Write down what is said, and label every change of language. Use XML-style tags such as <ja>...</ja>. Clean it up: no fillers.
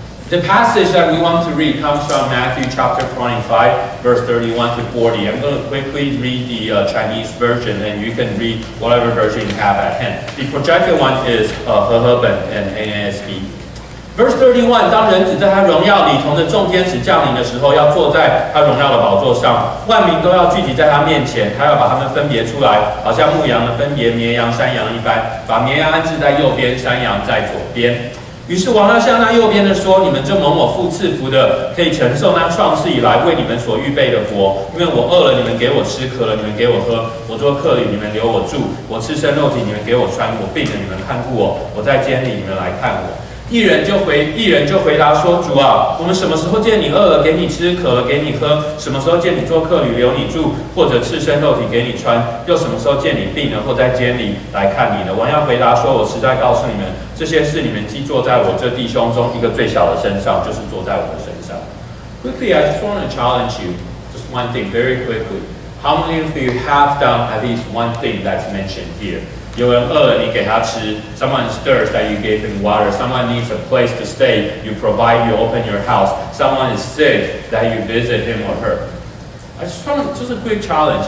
<en>The passage that we want to read comes from Matthew chapter 25, verse 31 to 40. I'm going to quickly read the Chinese version, and you can read whatever version you have at hand. The projected one is 和合本 and NASB. Verse 31,</en> <zh>当人子在他荣耀里同着众天使降临的时候，要坐在他荣耀的宝座上，万民都要聚集在他面前，他要把他们分别出来，好像牧羊的分别绵羊、山羊一般，把绵羊安置在右边，山羊在左边。于是王要向那右边的说：“你们这蒙我父赐福的，可以承受那创世以来为你们所预备的国。因为我饿了，你们给我吃；渴了，你们给我喝；我做客旅，你们留我住；我赤身肉体，你们给我穿；我病了，你们看顾我；我在监里，你们来看我。” 一人就回答说：“主啊，我们什么时候见你饿了，给你吃；渴了，给你喝？什么时候见你做客旅，留你住，或者赤身肉体给你穿？又什么时候见你病了，或在监里来看你呢？” 王要回答说：“我实在告诉你们，这些事你们既坐在我这弟兄中一个最小的身上，就是坐在我的身上。”</zh> <en>Quickly, I just want to challenge you, just one thing, very quickly. How many of you have done at least one thing that's mentioned here?</en> <zh>有人饿了，你给他吃。</zh> <en>Someone is thirsty, that you gave him water. Someone needs a place to stay, you provide, you open your house. Someone is sick, that you visit him or her. I just want just a quick challenge.</en>